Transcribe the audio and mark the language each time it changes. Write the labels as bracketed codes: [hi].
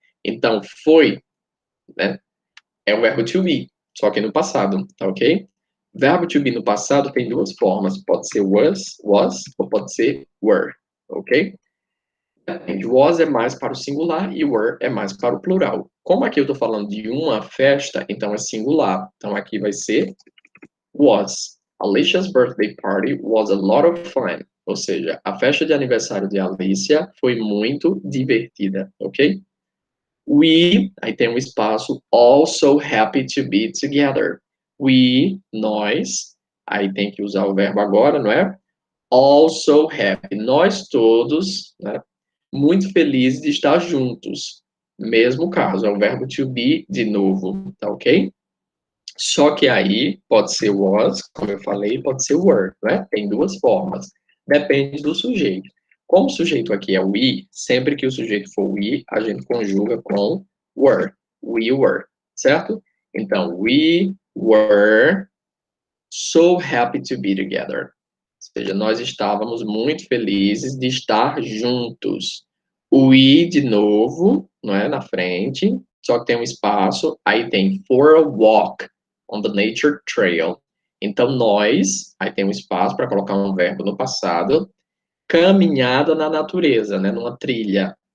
[pt] Então, foi, né, é o verbo to be, só que no passado, tá ok? Verbo to be no passado tem duas formas, pode ser was, ou pode ser were, ok? Was é mais para o singular e were é mais para o plural. Como aqui eu estou falando de uma festa, então é singular. Então aqui vai ser was. [en] Alicia's birthday party was a lot of fun. [pt] Ou seja, a festa de aniversário de Alicia foi muito divertida, ok? [en] We, [pt] aí tem um espaço, [en] also happy to be together. [pt] We, nós, aí tem que usar o verbo agora, não é? [en] Also happy. [pt] Nós todos, né, muito felizes de estar juntos. Mesmo caso, é o verbo to be de novo, tá ok? Só que aí pode ser was, como eu falei, pode ser were, né? Tem duas formas. Depende do sujeito. Como o sujeito aqui é we, sempre que o sujeito for we, a gente conjuga com were. [en] We were, certo? Então, we were so happy to be together. [pt] Ou seja, nós estávamos muito felizes de estar juntos. O I de novo, não é, na frente, só que tem um espaço, aí tem [en] for a walk on the nature trail. [pt] Então, nós, aí tem um espaço para colocar um verbo no passado, caminhada na natureza, né, numa trilha.